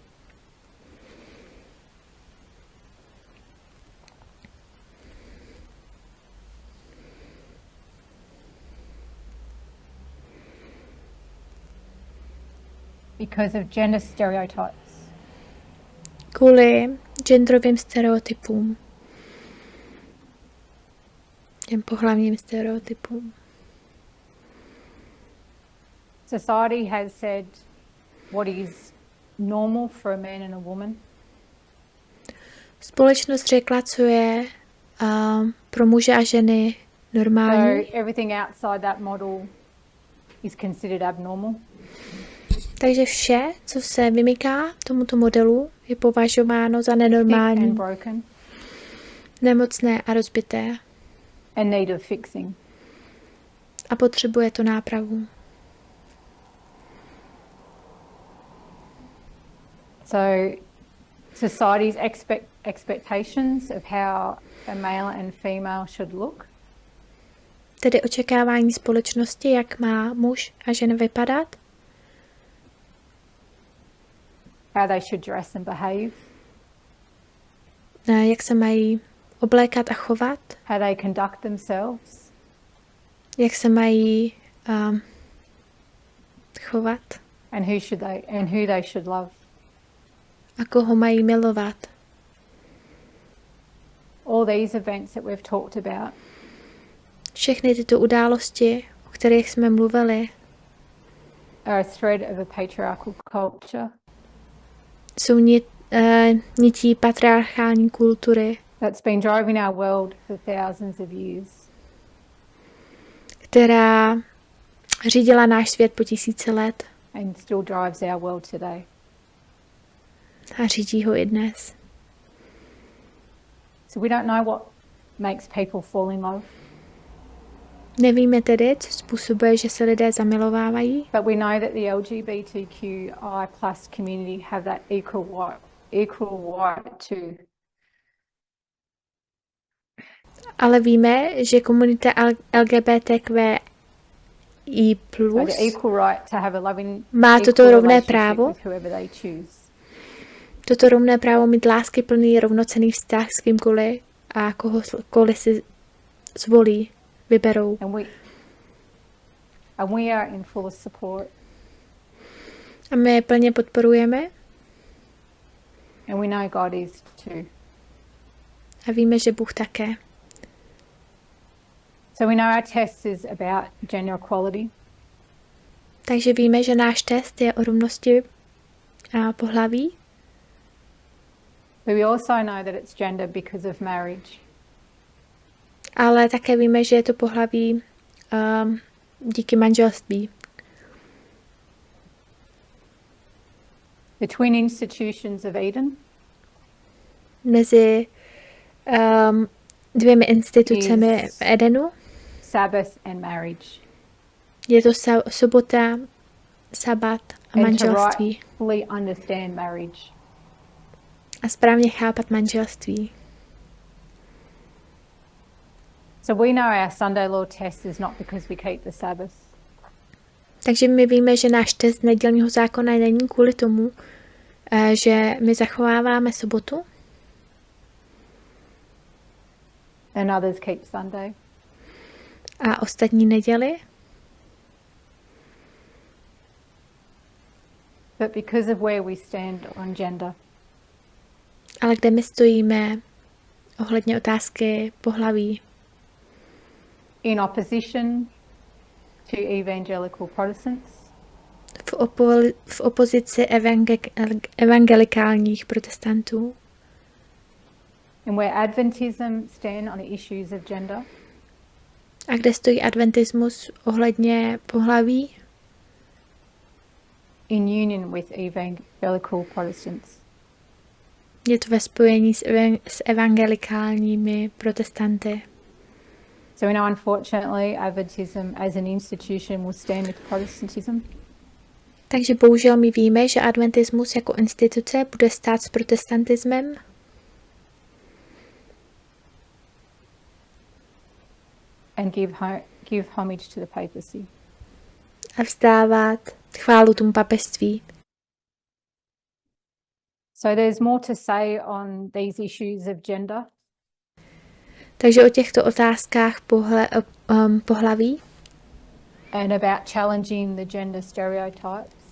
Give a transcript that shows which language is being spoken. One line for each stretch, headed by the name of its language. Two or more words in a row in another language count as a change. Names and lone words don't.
English: Because of gender stereotypes.
Czech: Kvůli genderovým stereotypům. Těm pohlavním stereotypům.
English: Society has said what is normal for a man and a woman.
Czech: Společnost řekla, co je pro muže a ženy normální.
English: So everything outside that model is considered abnormal.
Czech: Takže vše, co se vymyká tomuto modelu, je považováno za
English: Sick
Czech: nenormální,
English: and broken
Czech: nemocné a rozbité
English: and need of fixing.
Czech: a potřebuje to nápravu.
English: So society's expectations of how a male and female should look
Czech: Tedy očekávání společnosti, jak má muž a žena vypadat,
English: how they should dress and behave,
Czech: jak se mají oblékat a chovat,
English: how they conduct themselves,
Czech: jak se mají chovat
English: and who they should love.
Czech: a koho mají milovat.
English: All these events that we've talked about
Czech: Všechny tyto události, o kterých jsme mluvili,
English: are a thread of a patriarchal culture
Czech: jsou nití patriarchální kultury,
English: that's been driving our world for thousands of years.
Czech: která řídila náš svět po tisíce let
English: And still drives our world today.
Czech: a řídí ho i dnes.
English: So we don't know what makes people fall in love.
Czech: Nevíme tedy, co způsobuje, že se lidé zamilovávají,
English: But we know that the LGBTQI+ community have that equal right to.
Czech: ale víme, že komunita LGBTQI+
English: So the equal right to have a loving,
Czech: má toto
English: equal
Czech: rovné
English: relationship
Czech: právo,
English: with whoever they choose.
Czech: toto rovné právo mít láskyplný, rovnocenný vztah s kýmkoliv a kohokoliv si zvolí, vyberou.
English: And we are in full support.
Czech: A my je plně podporujeme.
English: And we know God is too.
Czech: A víme, že Bůh také.
English: So we know our test is about gender equality.
Czech: Takže víme, že náš test je o rovnosti a pohlaví.
English: But we also know that it's gender because of marriage.
Czech: Ale také víme, že je to pohlaví díky manželství.
English: The twin institutions of Eden
Czech: Mezi dvěmi institucemi v Edenu
English: Sabbath and marriage.
Czech: je to sobota, sabat a manželství.
English: And to rightfully understand marriage.
Czech: A správně chápat manželství.
English: So we know our Sunday law test is not because we keep the Sabbath.
Czech: Takže my víme, že náš test nedělního zákona není kvůli tomu, že my zachováváme sobotu.
English: And others keep Sunday.
Czech: A ostatní neděli.
English: But because of where we stand on gender.
Czech: Ale kde my stojíme ohledně otázky pohlaví.
English: In opposition to evangelical Protestants.
Czech: V opozici evangelikálních protestantů.
English: And where Adventism stand on the issues of gender.
Czech: A kde stojí adventismus ohledně pohlaví?
English: In union with evangelical Protestants.
Czech: Je to ve spojení s evangelikálními protestanty.
English: So we know, unfortunately, Adventism as an institution will stand with Protestantism.
Czech: Takže bohužel my víme, že adventismus jako instituce bude stát s protestantismem.
English: And give homage to the papacy.
Czech: A vzdávat chválu tomu papežství.
English: So there's more to say on these issues of gender.
Czech: Takže o těchto otázkách pohlaví
English: and about challenging the gender stereotypes.